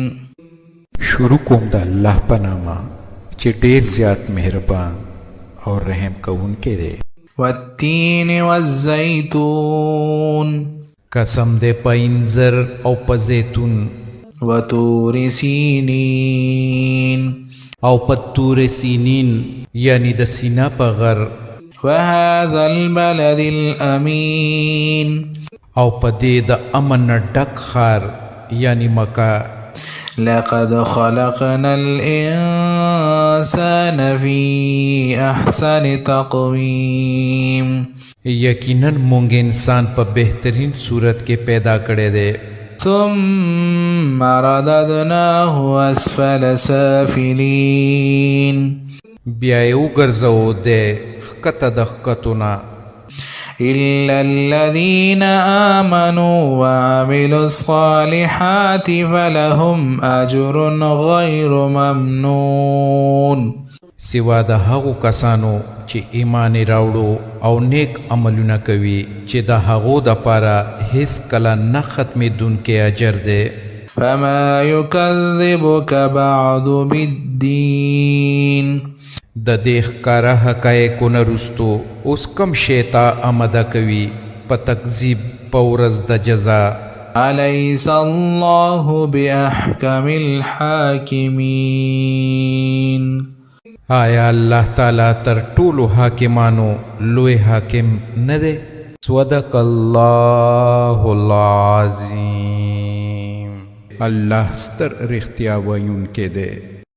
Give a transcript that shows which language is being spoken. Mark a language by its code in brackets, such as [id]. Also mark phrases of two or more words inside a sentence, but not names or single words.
[ps] شروع کوم د الله په نامه چې ډېر زیات مهربان او رحم کوونکی دی. [ar] والتین والزیتون. [ps] قسم دې په انځر او په زیتون. [ar] وطور سینین. [ps] او په تور سینین یعنی د سینا په غر. [ar] وهذا البلد الامین. [ps] او په دې د امن ډک ښار یعنی مکه. [ar] لقد خلقنا الانسان فی احسن تقویم. [ps] یقینا مونږ انسان په بهترین صورت کې پیدا کړی دی. [ar] ثم رددناه اسفل سافلین. [ps] بیا یې وګرځو دی ښکته د ښکتونه. [ar] إلا الذين آمنوا وعملوا الصالحات فلهم أجر غير ممنون. [ps] سوا د هغو کسانو چې ایمان راوړو او نیک عملونه کوي چې د هغو دپاره هیڅ کله نه ختمېدونکی اجر دی. [ar] فما يكذبك بعد بالدين. [ps] د دې ښکاره حقایقونه رستو اوس کم شی ته آمده کوي په تکذیب په ورځ د جزا. [ar] أليس الله بأحكم الحاکمین. [ps] آیا الله تعالی تر ټولو حاکمانو لوی حاکم نه دی؟ [ar] صدق الله العظیم. [ps] الله ستر رښتیا ویونکی دی.